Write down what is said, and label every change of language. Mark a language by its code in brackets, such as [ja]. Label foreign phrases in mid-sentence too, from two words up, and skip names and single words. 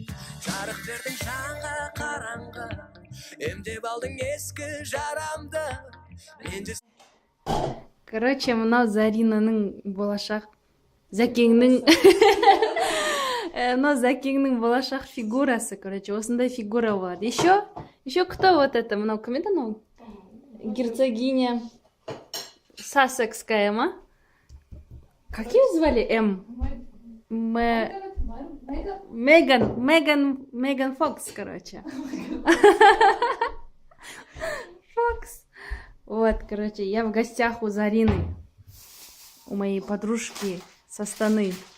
[kk] Жарық бердің жанға қараңғы, емдеп алдың ескі жарамды. Короче, мынау Заринаның болашақ Зәкеңнің но Зәкеңнің болашақ фигурасы, короче, осындай фигура болады. [ru] Еще кто вот это? [kk] Мынау кім еді анау? Герцогиня Сассекская ма? [ru] Как ее звали? Меган Фокс, короче. Фокс. Вот, короче, я в гостях у Зарины, у моей подружки со Астаны.